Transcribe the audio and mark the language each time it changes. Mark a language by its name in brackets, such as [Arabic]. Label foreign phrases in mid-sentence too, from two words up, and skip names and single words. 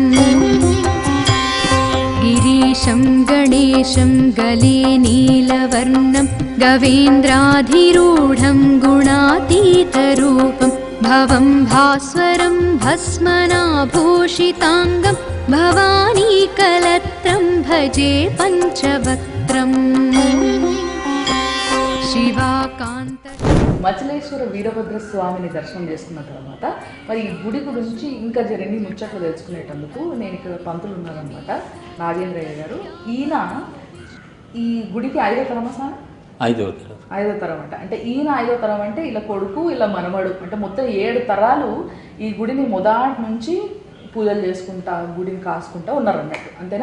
[Sanskrit] गिरीशं गणेशं गले नीलवर्णं गवेन्द्राधिरूढं गुणातीतरूपं भवं भास्वरं भस्मनाभूषिताङ्गं भवानीकलत्रं भजे पञ्चवक्त्रम् शिवाकान्त. [Telugu] మచిలేశ్వర వీరభద్ర స్వామిని దర్శనం చేసుకున్న తర్వాత మరి ఈ గుడి గురించి ఇంకా జరిగి ముచ్చట్లు తెలుసుకునేటందుకు నేను ఇక్కడ పంతులు ఉన్నారనమాట, నాగేంద్రయ్య గారు. ఈయన ఈ గుడికి 5వ తరమా సార్? 5వ తరం అంట. అంటే ఈయన 5వ తరం అంటే ఇలా కొడుకు ఇలా మనమడు, అంటే మొత్తం 7 తరాలు ఈ గుడిని మొదటి నుంచి పూజలు చేసుకుంటా గుడిని కాసుకుంటా ఉన్నారు అన్నట్టు, అంతేనా?